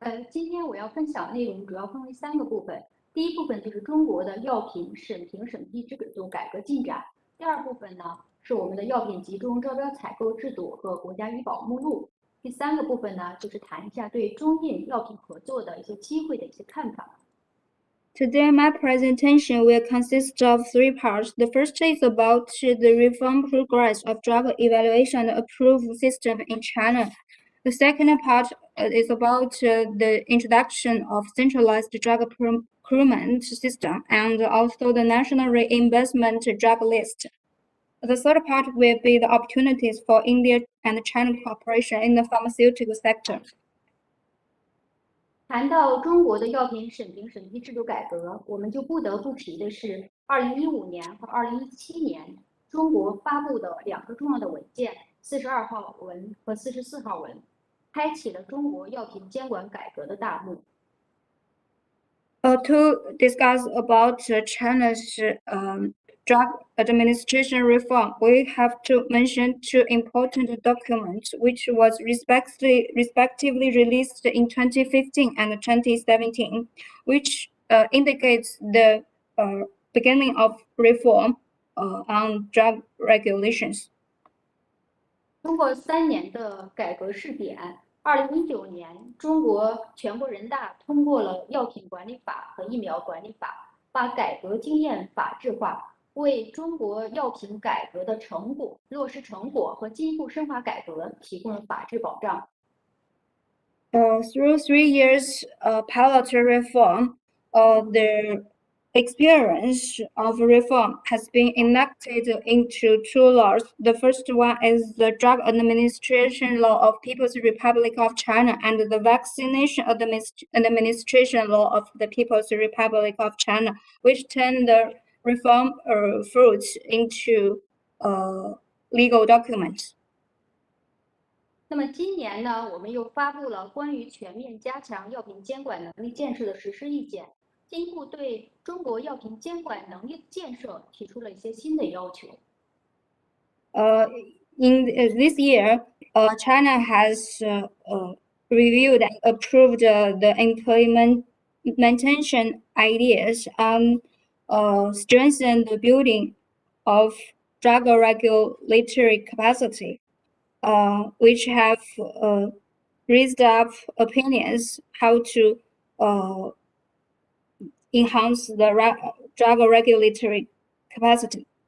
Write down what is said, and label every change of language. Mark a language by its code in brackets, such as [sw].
[zh] 今天我要分享的内容主要分为3个部分。第一部分就是中国的药品审批制度改革进展。第二部分呢是我们的药品集中招标采购制度和国家医保目录。第3个部分呢就是谈一下对中印药品合作的一些机会的一些看法。 [en] Today, my presentation will consist of 3 parts. The first is about the reform progress of drug evaluation and approval system in China. The second part is about the introduction of centralized drug procurement system and also the national reimbursement drug list. The third part will be the opportunities for India and China cooperation in the pharmaceutical sector. [zh] 谈到中国的药品审批制度改革，我们就不得不提的是2015年和2017年中国发布的2个重要的文件，42号文和44号文，开启了中国药品监管改革的大幕。 [en] To discuss about China's drug administration reform, we have to mention 2 important documents which was respectively released in 2015 and 2017, which indicates the beginning of reform on drug regulations. [zh] 通过3年的改革试点，2019年，中国全国人大通过了药品管理法和疫苗管理法，把改革经验法治化，为中国药品改革的落实成果和进一步深化改革提供了法治保障。 [en] Through 3 years pilot reform, the experience of reform has been enacted into 2 laws. The first one is the Drug Administration Law of People's Republic of China and the Vaccination Administration Law of the People's Republic of China, which turn the reform fruits into legal documents. [zh] 那么今年呢，我们又发布了关于全面加强药品监管能力建设的实施意见，进一步对中国药品监管能力建设提出了一些新的要求。 [en] In this year, China has reviewed and approved the implementation ideas on strengthen the building of drug regulatory capacity, which have raised up opinions how to enhance the drug regulatory capacity.